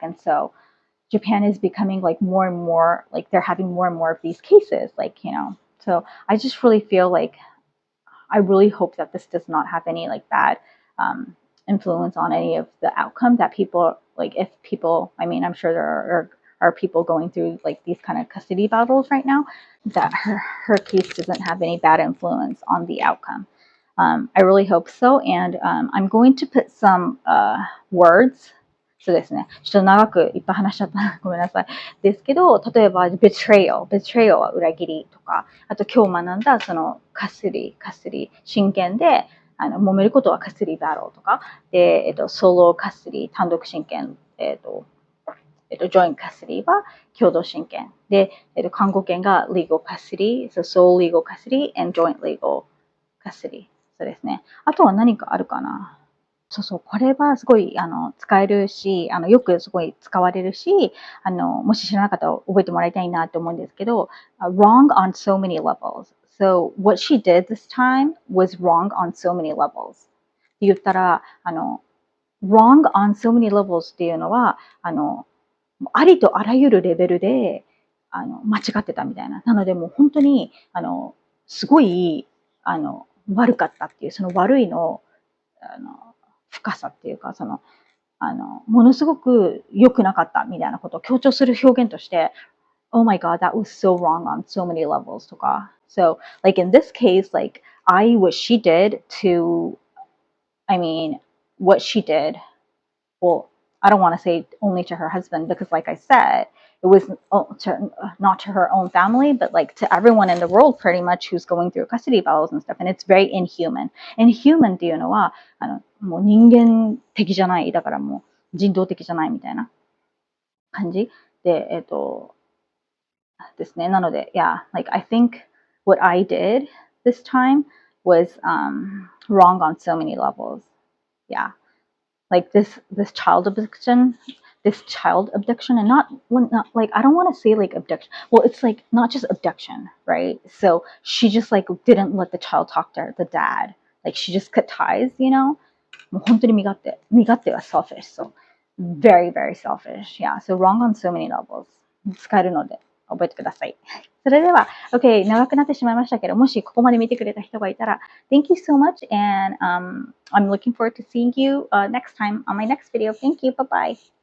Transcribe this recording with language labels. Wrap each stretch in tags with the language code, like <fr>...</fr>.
<en>And so Japan is becoming like more and more, like they're having more and more of these cases, like, so I just really feel like I really hope that this does not have any like bad influence on any of the outcome that people, like if people, I mean, I'm sure there are people going through like these kind of custody battles right now, that her case doesn't have any bad influence on the outcome. I really hope so. And I'm going to put some words</en> <ja>そうですね。ちょっと長くいっぱい話しちゃったごめんなさい。ですけど、例えば、betrayal は裏切りとか、あと今日学んだそのカスリ、親権で、揉めることはカスリバトルとか、で、ソロカスリ、単独親権、ジョインカスリは共同親権。で、看護権が</ja> <en>legal custody, so sole legal custody and joint legal custody。</en> <ja>そうですね。あとは何かあるかな。そうそう、これはすごい使えるし、よくすごい使われるし、もし知らなかったら覚えてもらいたいなと思うんですけど、</ja> <en>wrong on so many levels. So what she did this time was wrong on so many levels.</en> <ja>って言ったら、</ja> <en>wrong on so many levels</en> <ja>っていうのは、ありとあらゆるレベルで、間違ってたみたいな。なのでもう本当に、すごい、悪かったっていう、その悪いの、深さっていうか、ものすごく良くなかったみたいなことを強調する表現として、</ja> <en>Oh my god, that was so wrong on so many levels</en> <ja>とか。</ja> <en>So, like in this case, like, what she did to, I mean, what she did, well, I don't want to say only to her husband because, like I said, it was not to her own family, but like to everyone in the world pretty much who's going through custody battles and stuff. And it's very inhuman.</en> <ja>Inhuman っていうのは、もう人間的じゃない。だからもう人道的じゃないみたいな感じで、ですね。なので、</ja> <en>yeah, like I think what I did this time was wrong on so many levels. Yeah. Like this child abduction and not like I don't want to say like abduction. Well, it's like not just abduction, right? So she just like didn't let the child talk to the dad. Like she just cut ties,</en> <ja>もう本当に身勝手は</ja> <en>selfish. So very, very selfish. Yeah. So wrong on so many levels.</en> <ja>使えるので覚えてください。それでは、OK、長くなってしまいましたけど、もしここまで見てくれた人がいたら、</ja> <en>Thank you so much, and I'm looking forward to seeing you next time on my next video. Thank you. Bye bye.</en>